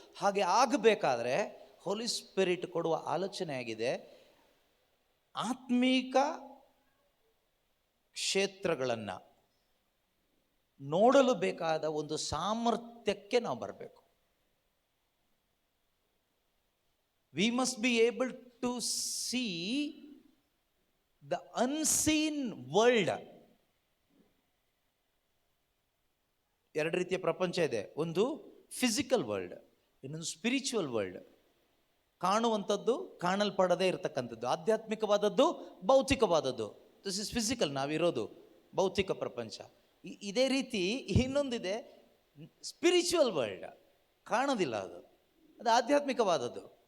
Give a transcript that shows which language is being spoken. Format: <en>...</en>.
<kn>ಹಾಗೆ ಆಗಬೇಕಾದ್ರೆ ಹೋಲಿ ಸ್ಪಿರಿಟ್ ಕೊಡುವ ಆಲೋಚನೆ ಆಗಿದೆ, ಆತ್ಮೀಕ ಕ್ಷೇತ್ರಗಳನ್ನು ನೋಡಲು ಬೇಕಾದ ಒಂದು ಸಾಮರ್ಥ್ಯಕ್ಕೆ ನಾವು ಬರಬೇಕು.</kn> <en>We must be able to see the unseen world.</en> <kn>ಎರಡು ರೀತಿಯ ಪ್ರಪಂಚ ಇದೆ, ಒಂದು ಫಿಸಿಕಲ್ ವರ್ಲ್ಡ್, ಇನ್ನೊಂದು ಸ್ಪಿರಿಚುವಲ್ ವರ್ಲ್ಡ್. ಕಾಣುವಂಥದ್ದು, ಕಾಣಲ್ಪಡದೇ ಇರತಕ್ಕಂಥದ್ದು. ಆಧ್ಯಾತ್ಮಿಕವಾದದ್ದು, ಭೌತಿಕವಾದದ್ದು.</kn> <en>this is physical,</en> <kn>ನಾವಿರೋದು ಭೌತಿಕ ಪ್ರಪಂಚ. ಇದೇ ರೀತಿ ಇನ್ನೊಂದಿದೆ ಸ್ಪಿರಿಚುವಲ್ ವರ್ಲ್ಡ್, ಕಾಣೋದಿಲ್ಲ, ಅದು ಆಧ್ಯಾತ್ಮಿಕವಾದದ್ದು.</kn>